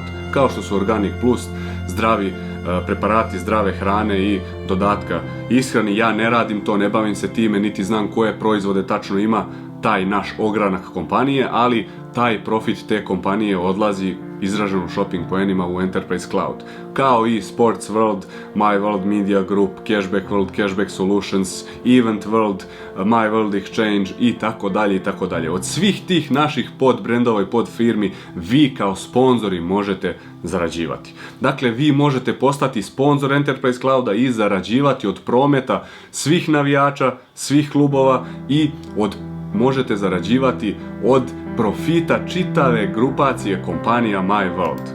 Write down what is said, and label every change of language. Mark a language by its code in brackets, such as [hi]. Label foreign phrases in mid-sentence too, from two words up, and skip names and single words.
[sr] Kao što su Organic Plus, zdravi preparati zdrave hrane i dodatka ishrani. Ja ne radim to, ne bavim se time, niti znam koje proizvode tačno ima taj naš ogranak kompanije, ali taj profit te kompanije odlazi izražen u shopping poenima u Enterprise Cloud. Kao i Sports World, My World Media Group, Cashback World, Cashback Solutions, Event World, My World Exchange i tako dalje i tako dalje. Od svih tih naših podbrendova i podfirmi vi kao sponzori možete zarađivati. Dakle, vi možete postati sponzor Enterprise Clouda i zarađivati od prometa svih navijača, svih klubova i možete zarađivati od profita čitave grupacije kompanija My World.